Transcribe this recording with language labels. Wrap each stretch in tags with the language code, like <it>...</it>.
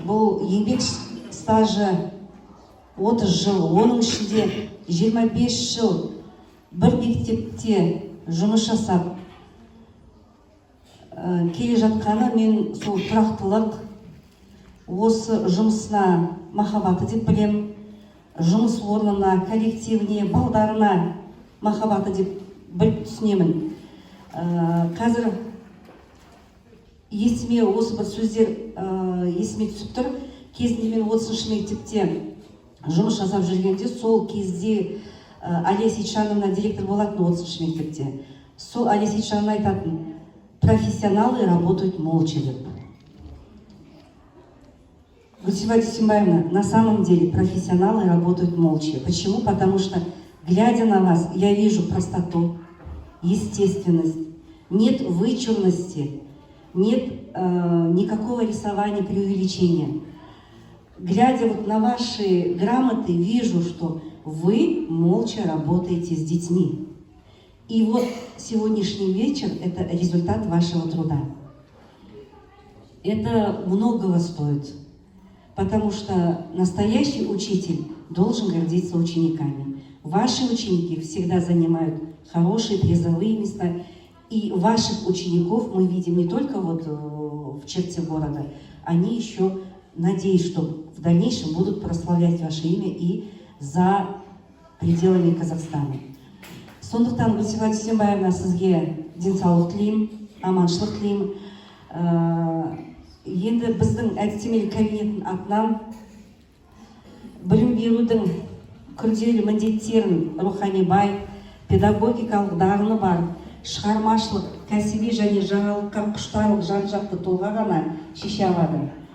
<kk>Бұл еңбек стажы 30 жыл, оның ішінде 25 жыл бір мектепте жұмыс жасап келе жатқаны, мен сол тұрақтылық, осы жұмысына махаббаты деп білем, жұмыс орнына, коллективіне, балдарына махаббаты деп біліп түсінемін. Қазір есіме осы бір сөздер есіме түсіп тұр. Кезінде мен 30-шы мектепте жұмыс жасап жүргенде, сол кезде Алия Сейтжановна директор болатын 30-шы мектепте. Сол Алия Сейтжановна айтатын:</kk> <ru>профессионалы работают молча</ru> <kk>деп.</kk> <ru>Гульсифа Дюсембаевна, на самом деле профессионалы работают молча. Почему? Потому что, глядя на вас, я вижу простоту, естественность, нет вычурности, нет никакого рисования, преувеличения. Глядя вот на ваши грамоты, вижу, что вы молча работаете с детьми. И вот сегодняшний вечер – это результат вашего труда. Это многого стоит, потому что настоящий учитель должен гордиться учениками. Ваши ученики всегда занимают хорошие призовые места, и ваших учеников мы видим не только вот в черте города, они еще, надеюсь, что в дальнейшем будут прославлять ваше имя и за пределами Казахстана.</ru> <kk>Сондықтан Гүлсифа Дүйсенбаевна сізге денсаулық тілеймін, аманшылық тілеймін. Енді біздің әдістемелік кабинеттің атынан білім берудің күрделі міндеттерін рухани бай, педагогикалық дағыны бар, шығармашылық, кәсіби және жаңалыққа құштарлық жан-жақты тұлға ғана шеше алады.</kk>